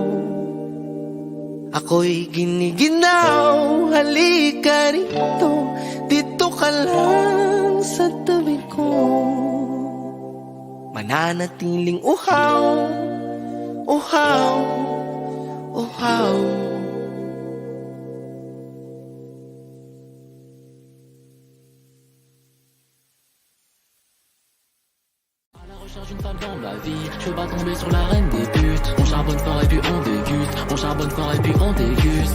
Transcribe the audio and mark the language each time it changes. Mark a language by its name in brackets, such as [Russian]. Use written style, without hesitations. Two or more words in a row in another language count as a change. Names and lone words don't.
[Filipino] Ako'y giniginaw. Halika rito, dito ka lang sa tabi ko. Mananatiling uhaw, uhaw, uhaw. [French] À la recherche d'une femme dans ma vie, je veux pas tomber sur la reine des putes. On charbonne fort et puis on déguste, on charbonne fort et puis on déguste.